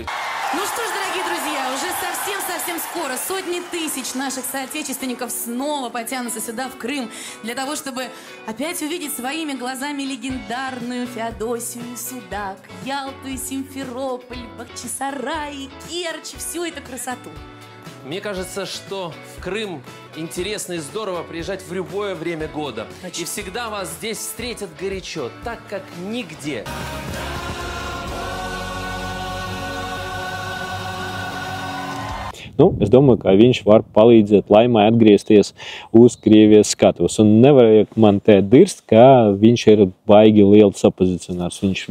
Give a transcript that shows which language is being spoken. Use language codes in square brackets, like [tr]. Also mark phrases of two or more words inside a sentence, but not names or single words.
[ru] Ну что ж, дорогие друзья, уже совсем скоро сотни тысяч наших соотечественников снова потянутся сюда, в Крым, для того, чтобы опять увидеть своими глазами легендарную Феодосию и Судак, Ялту и Симферополь, Бахчисарай и Керчь, всю эту красоту. Мне кажется, что в Крым интересно и здорово приезжать в любое время года. И всегда вас здесь встретят горячо, так как нигде. [lv] Nu, es domāju, ka viņš var palīdzēt Laimai atgriezties uz Krievijas skatuves. Un nevajag man te dirst, ka viņš ir baigi liels opozicionārs.